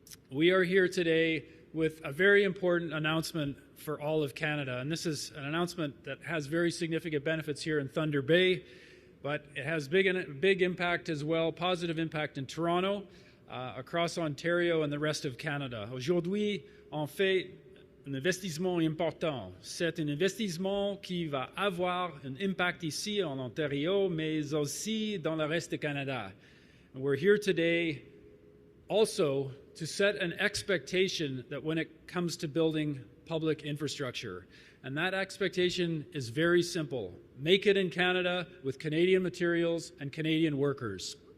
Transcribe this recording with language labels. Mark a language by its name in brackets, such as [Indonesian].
[English] We are here today with a very important announcement for all of Canada, and this is an announcement that has very significant benefits here in Thunder Bay, but it has big impact as well, positive impact in Toronto, across Ontario and the rest of Canada. [French] Aujourd'hui, on fait un investissement important. C'est un investissement qui va avoir un impact ici en Ontario, mais aussi dans le reste du Canada. [English] And we're here today also to set an expectation that when it comes to building public infrastructure. And that expectation is very simple. Make it in Canada with Canadian materials and Canadian workers.